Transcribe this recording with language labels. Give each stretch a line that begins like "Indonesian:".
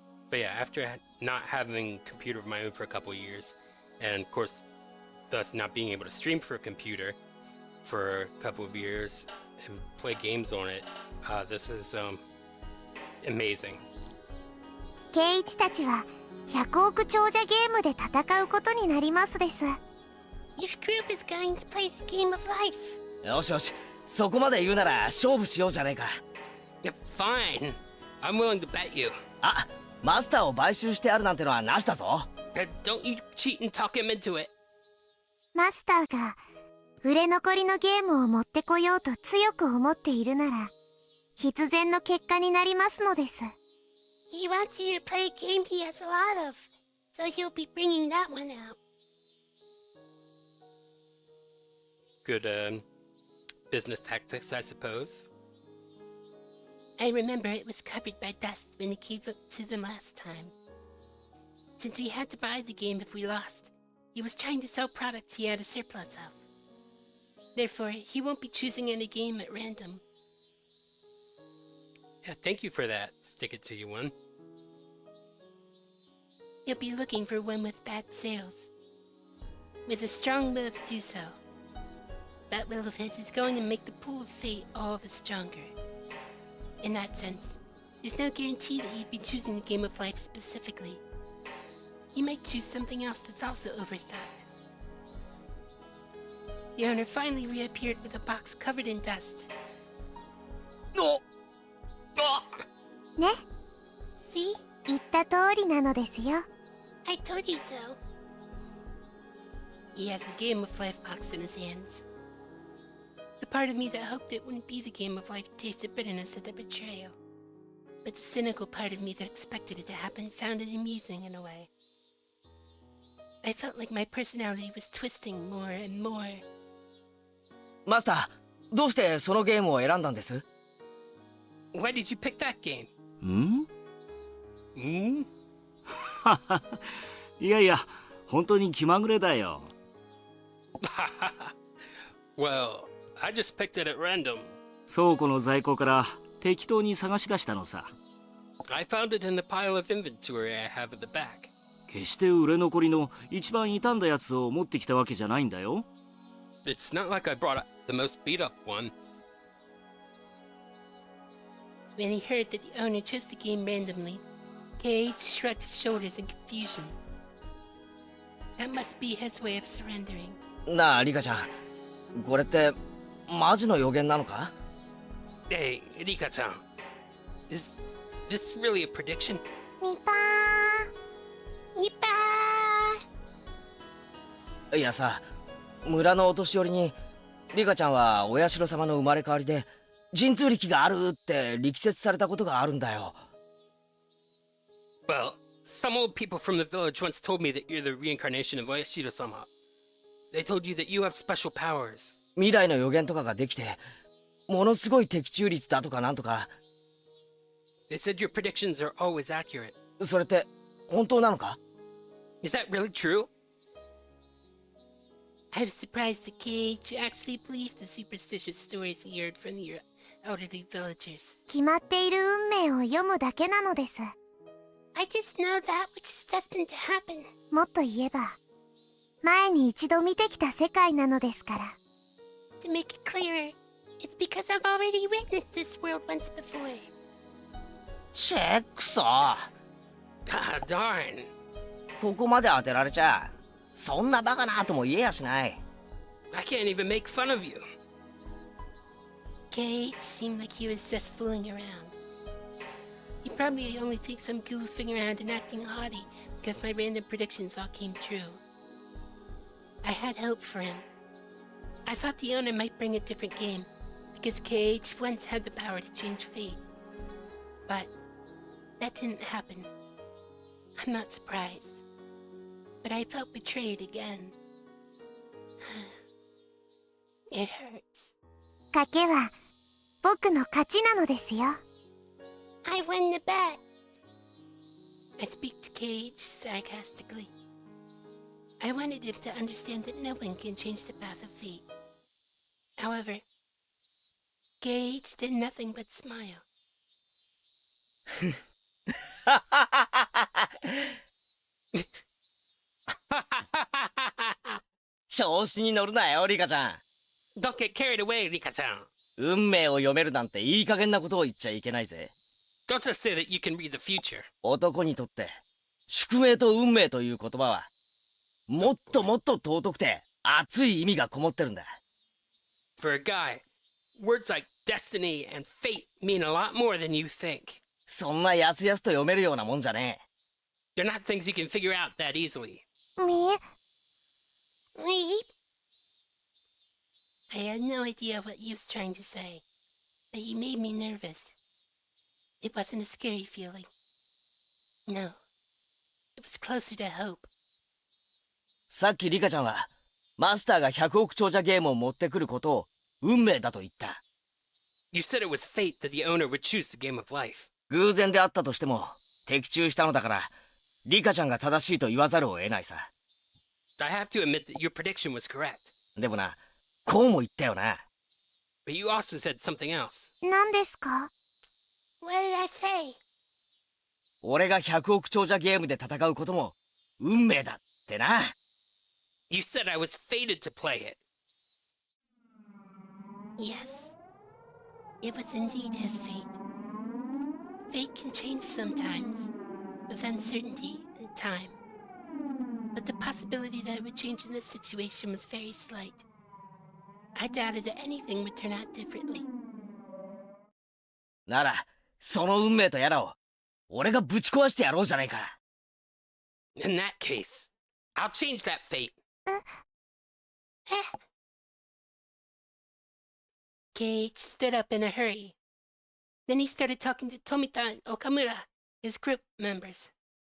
English: But yeah, after not having a computer of my own for a couple years, and of course, thus not being able to stream for a computer for a couple of years and play games on it, this is amazing.
Japanese: ケイチたちは100億長者ゲームで戦うことになりますです。
English: Your group is going to play the game of life.
Japanese: よしよし、そこまで言うなら勝負しようじゃねえか。
English: Yeah, fine. I'm willing to bet you.
Japanese: あ、マスターを買収してあるなんてのはなしだぞ。
English: Don't you cheat and talk him into it.
Japanese: マスターが売れ残りのゲームを持ってこようと強く思っているなら必然の結果になりますのです。
English: He wants you to play a game he has a lot of, so he'll be bringing that one out. Good, business tactics, I suppose. I remember it was covered by dust when he gave up to them last time. Since we had to buy the game if we lost, he was trying to sell products he had a surplus of. Therefore, he won't be choosing any game at random. Yeah, thank you for that. Stick it to you one. He'll be looking for one with bad sales, with a strong will to do so. That will of his is going to make the pool of fate all the stronger. In that sense, there's no guarantee that he'd be choosing the game of life specifically. He might choose something else that's also overstocked. The owner finally reappeared with a box covered in dust.
Japanese: ね、
English: See?
Japanese: 言った通りなのですよ。
English: I told you so. He has the game of life box in his hands. The part of me that hoped it wouldn't be the game of life tasted bitterness at the betrayal. But the cynical part of me that expected it to happen found it amusing in a way. I felt like my personality was twisting more and more.
Japanese: マスター、どうしてそのゲームを選んだんです？
English: Why did you pick that game? ん？ Hmm?
Japanese: いやいや、本当に気まぐれだよ。
English: Well, I just picked it at random.
Japanese: 倉庫の在庫から適当に探し出したのさ。
English: I found it in the pile of inventory I have at the back.
Japanese: 決して売れ残りの一番傷んだやつを持ってきたわけじゃないんだよ。
English: It's not like I brought up the most beat up one. When he heard that the owner chose the game randomly, Cage shrugged his shoulders in confusion. That must be his way of surrendering.
Japanese: なあ、リカちゃん、これってマジの予言なのか？
English: Hey, Rika-chan. Is this really a prediction? ニパ Nippa!
Japanese: いやさ、村のお年寄りにリカちゃんはお社様の生まれ変わりで神通力があるって力説されたことがあるんだよ。
English: Well, some old people from the village once told me that you're the reincarnation of Oyashiro-sama. They told you that you have special powers.
Japanese: 未来の予言とかができてものすごい的中率だとかなんとか。
English: They said your predictions are always accurate.
Japanese: それって本当なのか？
English: Is that really true? I was surprised that Cage actually believed the superstitious stories he heard from the elderly villagers.
Japanese: 決まっている運命を読むだけなのです。
English: I just know that which is destined to happen.
Japanese: もっと言えば前に一度見てきた世界なのですから。
English: To make it clearer, it's because I've already witnessed this world once before.
Japanese: チェックソ。
English: Ah, darn.
Japanese: ここまで当てられちゃそんなバカなとも言えやしない。
English: I can't even make fun of you. Cage seemed like he was just fooling around. He probably only thinks I'm goofing around and acting haughty because my random predictions all came true. I had hope for him. I thought the owner might bring a different game because Cage once had the power to change fate. But that didn't happen. I'm not surprised. But I felt betrayed again. It hurts.
Japanese: 賭けは僕の勝ちなのですよ。
English: I won the bet. I speak to Cage sarcastically. I wanted him to understand that no one can change the path of fate. However, Cage did nothing but smile.
Japanese: 調子に乗るなよ、リカちゃん。
English: Don't get carried away, Rika-chan.
Japanese: 運命を読めるなんていい加減なことを言っちゃいけないぜ。
English: Don't just say that you can read the future.
Japanese: 男にとって宿命と運命という言葉はもっともっと尊くて熱い意味がこもってるんだ。
English: For a guy, words like destiny and fate mean a lot more than you think.
Japanese: そんなやすやすと読めるようなもんじゃね
English: They're not things you can figure out that easily. Me? Wait. I had no idea what he was trying to say, but he made me nervous. It wasn't a scary feeling. No. It was closer to hope.
Japanese: さっきリカちゃんはマスターが100億長者ゲームを持ってくることを運命だと言った。
English: You said it was fate that the owner would choose the game of life.
Japanese: 偶然であったとしても的中したのだからリカちゃんが正しいと言わざるを得ないさ。
English: I have to admit that your prediction was correct.
Japanese: でもな、こうも言ったよな。
English: But you also said something else.
Japanese: 何ですか？
English: What did I say?
Japanese: 俺が100億長者ゲームで戦うことも運命だってな。
English: You said I was fated to play it. Yes. It was indeed his fate. Fate can change sometimes, with uncertainty and time. But the possibility that it would change in this situation was very slight. I doubted that anything would turn out differently.
Japanese: なら、その運命とやらを俺がぶち壊してやろうじゃないか。
English: In that case, I'll change that fate. Keiichi stood up in a hurry. Then he started talking to Tomita and Okamura, his group members.